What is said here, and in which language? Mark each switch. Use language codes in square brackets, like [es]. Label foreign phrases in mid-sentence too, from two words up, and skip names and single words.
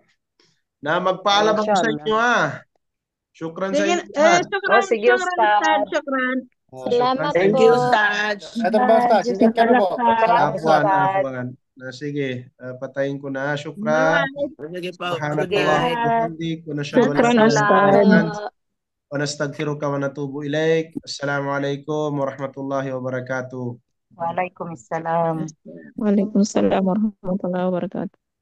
[tl] Na magpaalam ako sa inyo Shukran sa inyo. Sige, Ustaz. Shukran. Salamat [en] Thank [tl] po. [en] you, Ustaz. [tl] Ito ba Ustaz? Sikat ka na po. Afuan. Sige, patayin ko na. Shukran. Sige po. Subhanallah. [ar] بحمدك ونشهد أن لا [tl] Shukran, [ar] إله إلا [tl] Ustaz. [ar] أنت ونستغفرك ونتوب إليك. السلام عليكم ورحمة الله وبركاته. وعليكم السلام. وعليكم السلام ورحمة الله وبركاته.